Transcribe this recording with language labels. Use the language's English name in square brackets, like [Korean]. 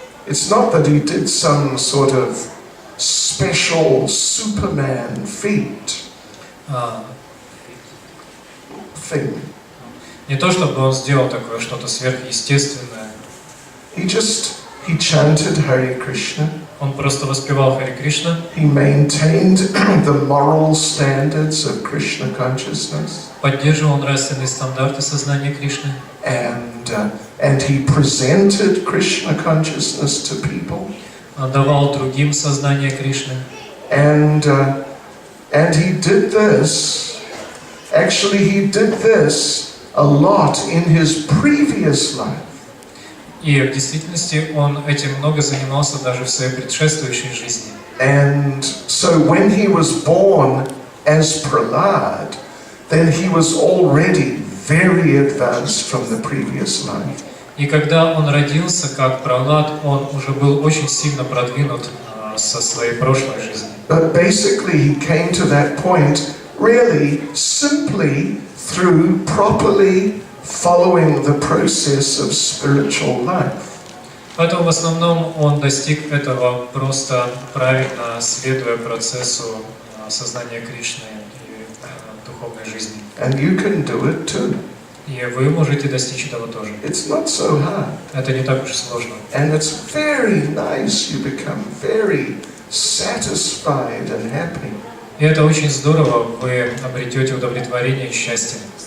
[English] It's not that he did some sort of special Superman feat. Thing. [Russian] Не то чтобы он сделал такое что-то сверхъестественное. [English] He chanted Hare Krishna. [Russian] Он просто воспевал Харе Кришна. [English] He maintained the moral standards of Krishna consciousness. [Russian] Поддерживал нравственные стандарты сознания Кришны. [English] And he presented Krishna consciousness to people. [Russian] Давал другим сознание Кришны. [English] And he did this. Actually, he did this a lot in his previous life. [Russian] И в действительности он этим много занимался даже в своей предшествующей жизни. [English] And so when he was born as Prahlad, then he was already very advanced from the previous life. [Russian] И когда он родился как Прахлад, он уже был очень сильно продвинут со своей прошлой жизни. [English] But basically he came to that point really simply through properly following the process of spiritual life. [Russian] Поэтому в основном он достиг этого просто правильно следуя процессу сознания Кришны и духовной жизни. [English] And you can do it too. [Russian] И вы можете достичь этого тоже. [English] It's not so hard. [Russian] Это не так уж сложно. [English] And it's very nice. You become very satisfied and happy. [Russian] И это очень здорово, вы обретете удовлетворение и счастье.